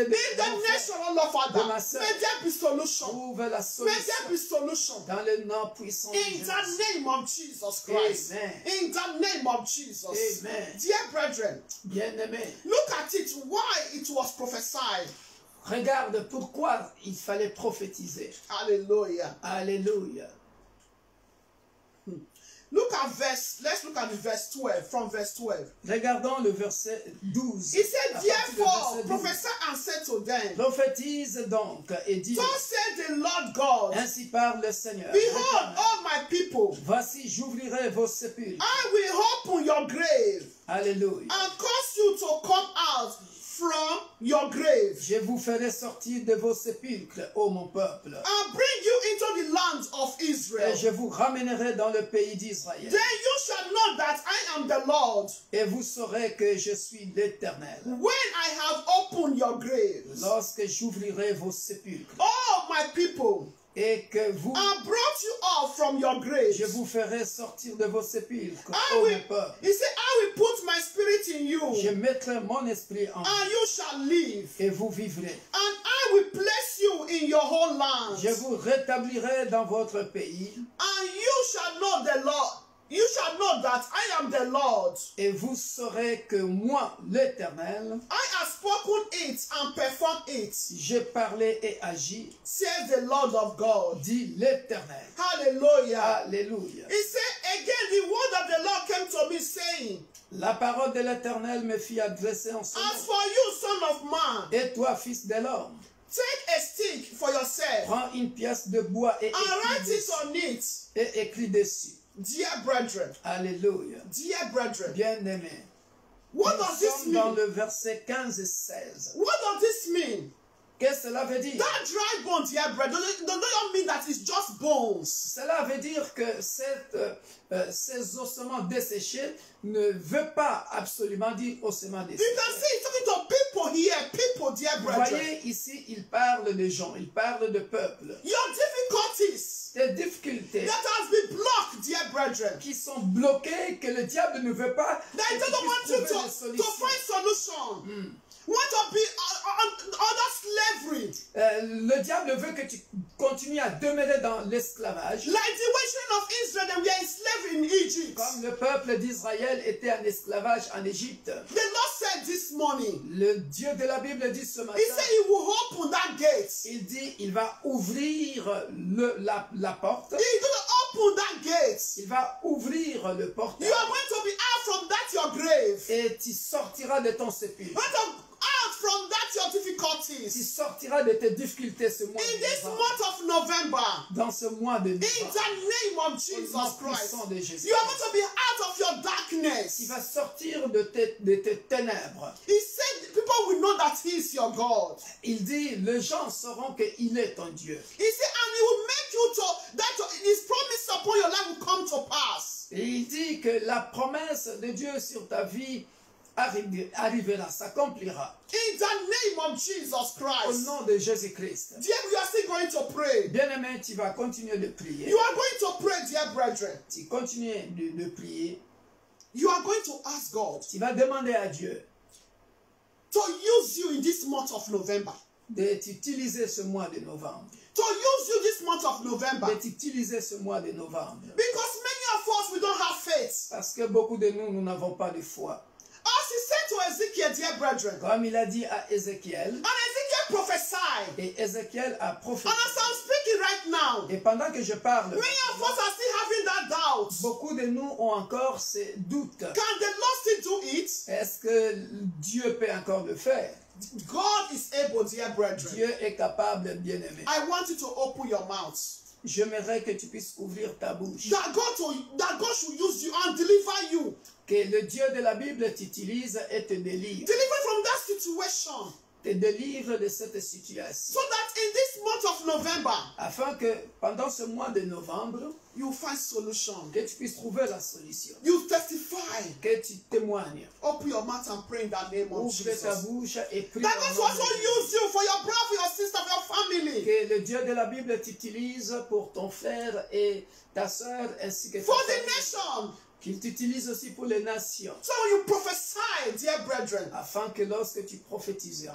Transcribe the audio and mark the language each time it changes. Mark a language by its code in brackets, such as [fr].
[en] in the nation, oh Lord Father, [fr] de ma sœur [en] may there be solution. [fr] trouve la [en] May [fr] solution [en] there be solution. [fr] dans le nom puissant de [en] In [fr] Jésus. [en] the name of Jesus Christ. Amen. In the name of Jesus. Amen. Dear brethren, [fr] Bien-aimé, [en] look at it, why it was prophesied. [fr] regarde pourquoi il fallait prophétiser. [en] Hallelujah. [fr] Alléluia. [en] Look at let's look at the verse 12, from verse 12. [fr] Regardons le verset 12. [en] He said, [fr] À partir du [en] therefore, [fr] verset 12. [en] prophesy and say to them, [fr] Prophétise donc et dis, [en] thus said the Lord God, [fr] ainsi parle le Seigneur. [en] behold, all my people, [fr] Voici, j'ouvrirai vos sépulcres. [en] I will open your grave [fr] Alléluia. [en] and cause you to come out from your grave [fr] Je vous ferai sortir de vos sépulcres, ô mon peuple, [en] and bring you into the land of Israel. [fr] et je vous ramènerai dans le pays d'Israël. [en] Then you shall know that I am the Lord [fr] Et vous saurez que je suis l'Éternel, [en] when I have opened your graves. [fr] lorsque j'ouvrirai vos sépulcres, [en] Oh, my people, [fr] et que vous, [en] and brought you out from your graves. [fr] je vous ferai sortir de vos sépulcres, [en] I [fr] ô [en] will, [fr] mon peuple. [en] he said, I will put my spirit in you, [fr] Je mettrai mon esprit en vous, [en] and you shall live. [fr] et vous vivrez. [en] And I will place you in your whole land. [fr] Je vous rétablirai dans votre pays, [en] And you shall know the Lord. You shall know that I am the Lord. [fr] et vous saurez que moi, l'Éternel, [en] I have spoken it and performed it, [fr] j'ai parlé et agi, [en] says the Lord of God. [fr] dit l'Éternel. [en] Hallelujah. [fr] Alléluia. [en] He said again, the word of the Lord came to me saying, [fr] La parole de l'Éternel me fit adresser en ce [en] as [fr] moment. [en] for you, son of man, [fr] Et toi, fils de l'homme, [en] take a stick for yourself [fr] prends une pièce de bois et [en] and write [fr] écris [en] it [fr] dessus. [en] on it. [fr] Et écris dessus. [en] Dear brethren, [fr] Alléluia. [en] dear brethren, [fr] Bien-aimé. [en] what [fr] Nous [en] does this [fr] sommes dans [en] mean? [fr] le verset 15 et 16. [en] What does this mean? [fr] Qu'est-ce que cela veut dire? [en] That dry bone, dear brethren, don't mean that it's just bones. [fr] Cela veut dire que ces ossements desséchés ne veut pas absolument dire ossements [en] You can [fr] desséchés. [en] see he's talking to people here, people, dear [fr] Vous [en] brethren. [fr] voyez ici, il parle de gens, il parle de peuple. [en] Your difficulties [fr] Des difficultés [en] that has been blocked, dear brethren. [fr] qui sont bloquées, que le diable ne veut pas [en] That [fr] que [en] he [fr] tu [en] doesn't want you [fr] puisses trouver des [en] to [fr] solutions. [en] find solution. Want to be under slavery. [fr] Le diable veut que tu continues à demeurer dans l'esclavage. [en] Like the children of Israel, they were enslaved in Egypt. [fr] Comme le peuple d'Israël était en esclavage en Égypte. [en] The Lord said this morning, [fr] Le Dieu de la Bible dit ce matin, [en] He said He will open that gate. [fr] il dit, il va ouvrir la porte. [en] He's going to open that gate. [fr] Il va ouvrir le portail. [en] You are going to be out from that your grave. [fr] Et tu sortiras de ton sépulcre. [en] Going to out from that your [fr] Tu [en] difficulties. [fr] sortiras de tes difficultés ce mois [en] In [fr] de [en] this [fr] novembre. [en] month of November, [fr] Dans ce mois de [en] in [fr] novembre. [en] the name of [fr] Au [en] Jesus [fr] nom [en] Christ, [fr] puissant de Jésus. [en] you are going to be out of your darkness. [fr] Tu vas sortir de tes ténèbres. [en] He said people will know that He is your God. [fr] Il dit, les gens sauront qu'il est ton Dieu. [en] He said, and He will make you to, that His promise upon your life will come to pass. [fr] Et il dit que la promesse de Dieu sur ta vie arrivera, s'accomplira. [en] In the name of Jesus [fr] Au [en] Christ. [fr] nom de Jésus-Christ. [en] Dear, we are still going to pray. [fr] Bien-aimé, tu vas continuer de prier. [en] You are going to pray, dear brethren. [fr] Tu continues de prier. [en] You are going to ask God [fr] Tu vas demander à Dieu [en] to use you in this month of November. [fr] de t'utiliser ce mois de novembre. [en] To use you this month of November. [fr] De t'utiliser ce mois de novembre. [en] Because many of us, we don't have faith. [fr] Parce que beaucoup de nous, nous n'avons pas de foi. [en] As He said to Ezekiel, dear brethren, [fr] Comme il a dit à Ézéchiel, [en] and Ezekiel prophesied. [fr] et Ézéchiel a [en] And as [fr] prophétisé. [en] I'm speaking right now, [fr] Et pendant que je parle, [en] many of us are still having that doubt. [fr] beaucoup de nous ont encore ces doutes. [en] Can the Lord still do it? [fr] Est-ce que Dieu peut encore le faire? [en] God is able, dear brethren. [fr] Dieu est capable, bien-aimé. [en] I want you to open your mouth. [fr] j'aimerais que tu puisses ouvrir ta bouche. [en] That God should use you and deliver you. [fr] Que le Dieu de la Bible t'utilise et te délivre. [en] Deliver from that situation. [fr] Te délivre de cette situation. [en] So that in this month of November, [fr] Afin que pendant ce mois de novembre, [en] you find solution. [fr] que tu puisses trouver la solution. [en] You testify. [fr] Que tu témoignes. [en] Open your mouth and pray in the name of [fr] Ouvre ta [en] Jesus. [fr] bouche et prie. [en] That God will also use you for your brother, for your sister, for your family. [fr] Que le Dieu de la Bible t'utilise pour ton frère et ta soeur ainsi que [en] For [fr] ta [en] the [fr] famille. [en] nation. [fr] Qu'il t'utilise aussi pour les nations. [en] So when you prophesy, dear brethren, [fr] Afin que lorsque tu prophétiseras,